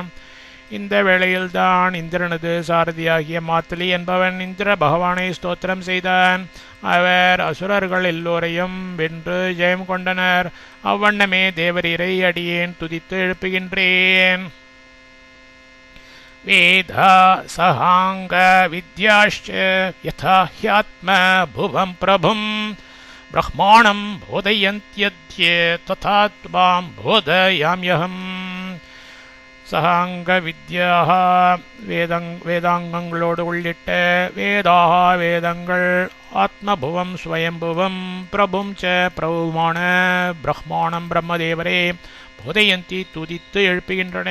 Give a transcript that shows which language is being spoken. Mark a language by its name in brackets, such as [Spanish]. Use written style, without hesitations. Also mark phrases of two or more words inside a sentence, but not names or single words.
[Tamil] இந்த வேளையில்தான் இந்திரனது சாரதியாகிய மாத்தலி என்பவன் இந்திர பகவானை ஸ்தோத்திரம் செய்தான். அவர் அசுரர்கள் எல்லோரையும் வென்று ஜெயம் கொண்டனர். அவ்வண்ணமே தேவரீரை அடியேன் துதித்து எழுப்புகின்றேன். [Sanskrit] वेदा सहांग विद्याश्च यथा ह्यात्म भुवं प्रभुं ब्रह्माणं बोधयन्त्यद्य तथा त्वां बोधयाम्यहम्. सहाङ्ग विद्याक [Tamil] வேதாங்கங்களோடு உள்ளிட்ட வேதாக வேதங்கள் [Sanskrit] आत्मभुवं स्वयम्भुवं प्रभुं च [Tamil] பிரபுமான பிரஹ்மாணம் பிரம்மதேவரே போதயந்தி துதித்து எழுப்புகின்றன.